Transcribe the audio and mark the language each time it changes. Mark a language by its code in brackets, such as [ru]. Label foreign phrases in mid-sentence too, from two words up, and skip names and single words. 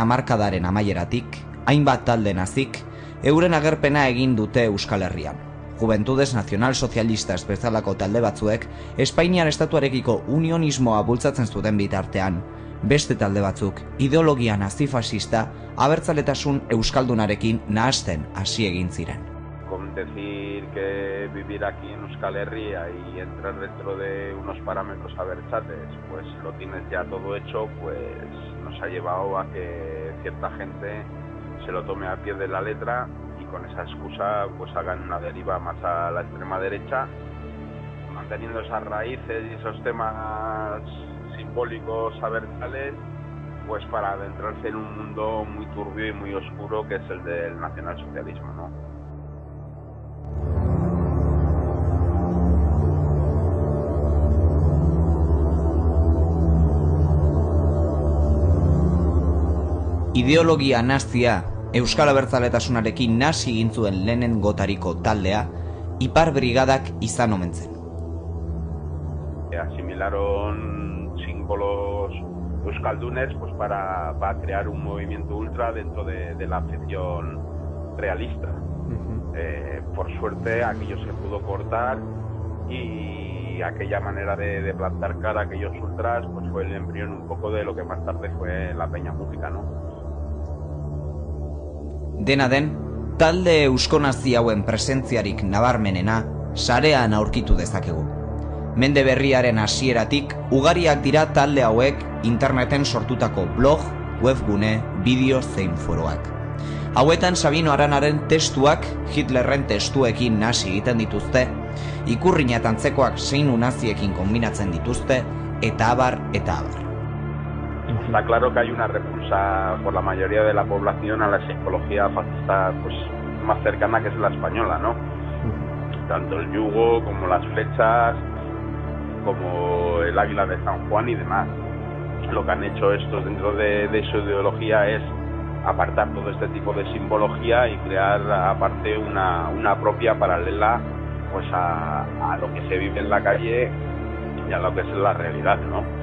[eu] hamarkadaren amaieratik, hainbat talde nazik, euren agerpena egin dute Euskal Herrian. Juventudes Nazional-Sozialistas bezalako talde batzuek Espainiar estatuarekiko unionismoa bultzatzen zuten bitartean, beste talde batzuk ideologia nazifasista abertzaletasun euskaldunarekin nahasten hasi egin ziren. [es] Con decir que vivir aquí en Euskal Herria y entrar dentro de unos parámetros abertzales, pues lo tienes ya todo hecho, pues nos ha llevado a que cierta gente se lo tome al pie de la letra y con esa excusa pues hagan una deriva más a la extrema derecha, manteniendo esas raíces y esos temas simbólicos abertzales, pues para adentrarse en un mundo muy turbio y muy oscuro que es el del nacionalsocialismo, ¿no? [eu] Ideologia nazia Euskal Abertzaletasunarekin nasi egin zuen lehenengotariko taldea Ipar Brigadak izan omen zen. [es] Asimilaron símbolos euskaldunes pues para crear un movimiento ultra dentro de la afición realista. Por suerte aquello se pudo cortar y aquella manera de plantar cara a aquellos ultras pues fue el embrión un poco de lo que más tarde fue la Peña Música, ¿no? [eu] Dena den, talde euskonazi hauen presentziarik nabarmenena sarean aurkitu dezakegu. Mende berriaren hasieratik ugariak dira talde hauek interneten sortutako blog, webgune, bideo zein foroak. Hauetan Sabino Aranaren testuak Hitlerren testuekin nasi egiten dituzte, ikurrina eta antzekoak zein naziekin kombinatzen dituzte, eta abar, eta abar. [es] Está claro que hay una repulsa por la mayoría de la población a la psicología fascista pues, más cercana, que es la española, ¿no? Tanto el yugo como las flechas, como el águila de San Juan y demás. Lo que han hecho estos dentro de su ideología es apartar todo este tipo de simbología y crear aparte una propia paralela pues a lo que se vive en la calle y a lo que es la realidad, ¿no?